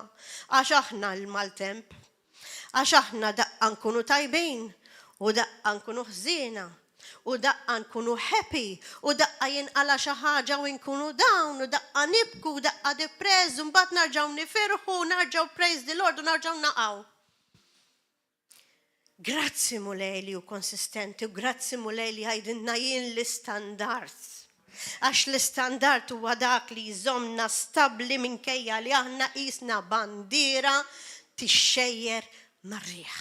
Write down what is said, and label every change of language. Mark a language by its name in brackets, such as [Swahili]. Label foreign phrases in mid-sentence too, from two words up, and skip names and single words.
[Maltese] Għax aħna l-maltemp. Għax aħna daqqa nkunu tajbin u daqqa nkunu ħżiena. U daqqa nkunu happy, u daqqa jinqala xi ħaġa u nkunu down, u daqqa nibku, u daqqa depress, u mbagħad narġgħu nifirħu, u narġgħu [English] praise the Lord, [Maltese] u narġgħu naqgħu. Grazzi mulej li hu konsistenti, u grazzi mulej li ħajdinna jien l-istandard. Għax l-istandard huwa dak li jżommna stabbli minkejja li aħna qisna bandiera tixxejjer mar-riħ.